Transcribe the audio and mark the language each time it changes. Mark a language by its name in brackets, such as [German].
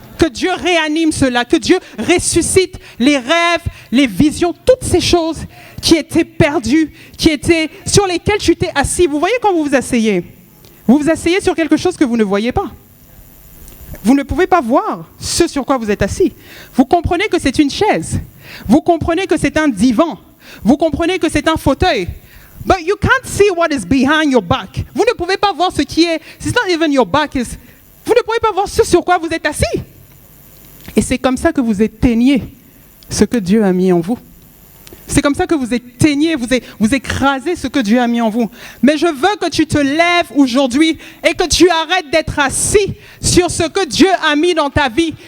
[French] Que Dieu réanime cela, que Dieu ressuscite les rêves, les visions, toutes ces choses qui étaient perdues, sur lesquelles tu t'es assis. Vous voyez quand vous vous asseyez sur quelque chose que vous ne voyez pas. Vous ne pouvez pas voir ce sur quoi vous êtes assis. Vous comprenez que c'est une chaise. Vous comprenez que c'est un divan. Vous comprenez que c'est un fauteuil. [English] But you can't see what is behind your back. [French] Vous ne pouvez pas voir ce qui est... [English] It's not even your back. [French] Vous ne pouvez pas voir ce sur quoi vous êtes assis. Et c'est comme ça que vous éteignez ce que Dieu a mis en vous. C'est comme ça que vous éteignez, vous écrasez ce que Dieu a mis en vous. Mais je veux que tu te lèves aujourd'hui et que tu arrêtes d'être assis sur ce que Dieu a mis dans ta vie.